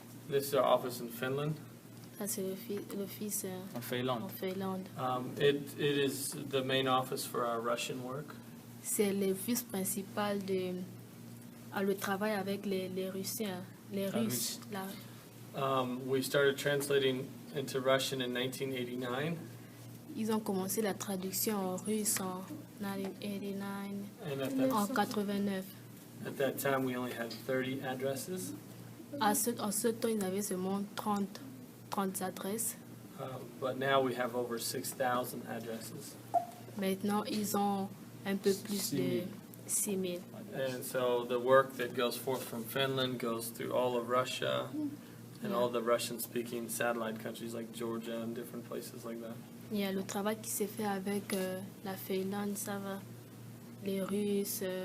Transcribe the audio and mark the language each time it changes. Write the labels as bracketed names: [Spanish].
[English] This is our office in Finland. [French] Ça, c'est l'office En Finlande. en Finlande. [English] It is the main office for our Russian work. [French] C'est l'office principal le travail avec les Russiens, les Russes. [English] We started translating into Russian in 1989, [French] Ils ont commencé la traduction en russe en 1989, [English] and [French] en 89. [English] at that time we only had 30 addresses. [French] En ce temps, ils avaient seulement 30 adresses. [English] But now we have over 6,000 addresses. [French] Maintenant, ils ont un peu plus de 6,000. [English] And so the work that goes forth from Finland goes through all of Russia and all the Russian-speaking satellite countries like Georgia and different places like that. [French] Il y a le travail qui s'est fait avec la Finlande, ça va, les Russes,